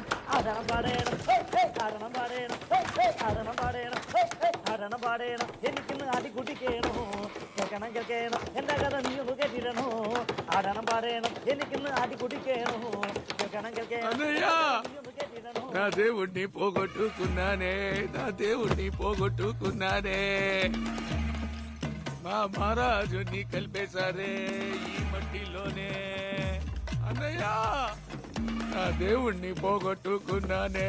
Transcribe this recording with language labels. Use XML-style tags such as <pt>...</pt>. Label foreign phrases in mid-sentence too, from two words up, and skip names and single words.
<ml>ആടണം പാടേണം ആടണം പാടേണം ആടണം പാടേണം ആടണം പാടേണം എനിക്കിന്ന് ആടി കുടിക്കേണോ, കേൾക്കണം കേൾക്കണം എന്റെ കഥ നീ ഒന്ന് കേട്ടിടണോ. ആടണം പാടേണം എനിക്കിന്ന് ആടി കുടിക്കേണോ, കേൾക്കണം കേൾക്കണം നീ ഒന്ന് കേട്ടിടണോ.</ml> <te>నా దేవుణ్ణి పోగొట్టుకున్నానే, నా దేవుణ్ణి పోగొట్టుకున్నానే. మా మహారాజుని కలిపేశారే ఈ మట్టిలోనే. అన్నయ్య, నా దేవుణ్ణి పోగొట్టుకున్నానే.</te>